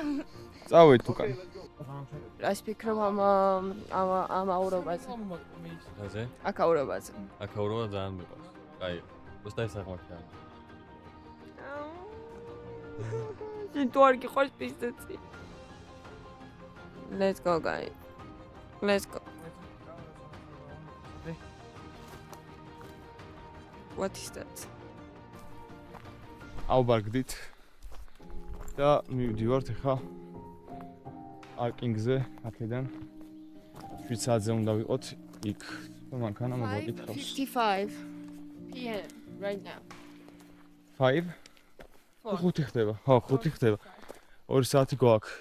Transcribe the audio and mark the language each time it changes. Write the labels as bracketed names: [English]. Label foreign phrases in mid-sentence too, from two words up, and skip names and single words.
[Georgian] წავედით უკან. რას ფიქრობ ამ აურობაზე? აზე? აქ აურობაზე. აქ აურობა ძალიან მიყვარს. აი, просто ეს აღმოჩნდა. შენ თუ არ გიყვარს პისტეცი. [English] Let's go guys. Let's go. What is that? [Georgian] ავბარგდით და მივდივართ ახლა პარკინგზე აქედან 7 საათზე უნდა ვიყოთ იქ. მანქანა მოგეკითხავს. [English] 5:55 PM right now. [Georgian] 5? 5 ხდება. ხო, 5 ხდება. 2 საათი გვაქვს.